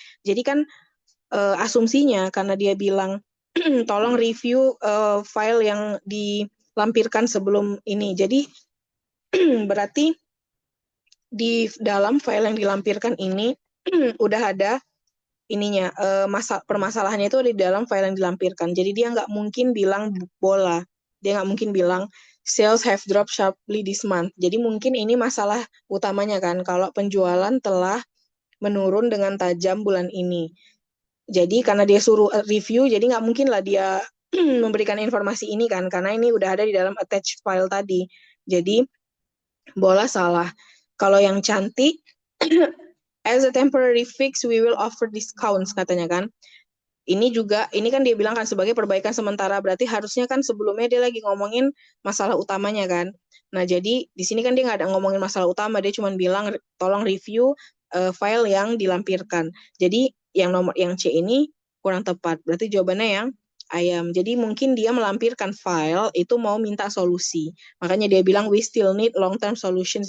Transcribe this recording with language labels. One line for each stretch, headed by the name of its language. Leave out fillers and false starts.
Indonesian: Jadi kan asumsinya karena dia bilang, tolong review file yang dilampirkan sebelum ini. Jadi, berarti di dalam file yang dilampirkan ini udah ada ininya, permasalahannya itu di dalam file yang dilampirkan. Jadi dia nggak mungkin bilang bola. Dia nggak mungkin bilang
English: sales have dropped sharply this month.
Indonesian: Jadi mungkin ini masalah utamanya kan, kalau penjualan telah menurun dengan tajam bulan ini. Jadi karena dia suruh review, jadi nggak mungkin lah dia memberikan informasi ini kan, karena ini udah ada di dalam attached file tadi. Jadi bola salah. Kalau yang cantik,
English: as a temporary fix, we will offer discounts,
Indonesian: katanya kan. Ini kan dia bilang kan sebagai perbaikan sementara, berarti harusnya kan sebelumnya dia lagi ngomongin masalah utamanya kan. Nah, jadi di sini kan dia nggak ada ngomongin masalah utama, dia cuma bilang tolong review file yang dilampirkan. Jadi yang C ini kurang tepat, berarti jawabannya yang ayam. Jadi mungkin dia melampirkan file itu mau minta solusi. Makanya dia bilang
English: we still need long-term solutions.